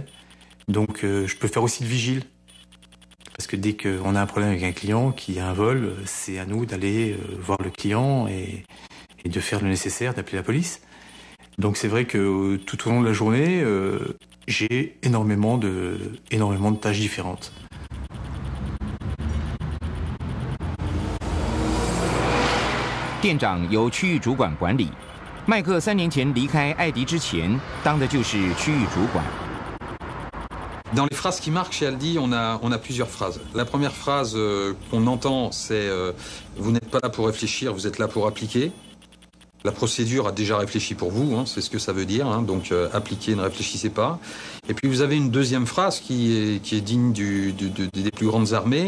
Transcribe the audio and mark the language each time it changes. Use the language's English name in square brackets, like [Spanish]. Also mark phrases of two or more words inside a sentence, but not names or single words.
[French] Donc je peux faire aussi le vigile. Parce que dès qu'on a un problème avec un client qui a un vol, c'est à nous d'aller voir le client et de faire le nécessaire, d'appeler la police. Donc c'est vrai que tout au long de la journée, j'ai énormément de tâches différentes. [Chinese] 店长由区域主管管理。麦克3年前离开艾迪之前，当的就是区域主管。 [French] Dans les phrases qui marquent chez Aldi, on a plusieurs phrases. La première phrase qu'on entend, c'est vous n'êtes pas là pour réfléchir, vous êtes là pour appliquer. La procédure a déjà réfléchi pour vous, hein, c'est ce que ça veut dire. Hein, donc appliquez, ne réfléchissez pas. Et puis vous avez une deuxième phrase qui est digne des plus grandes armées.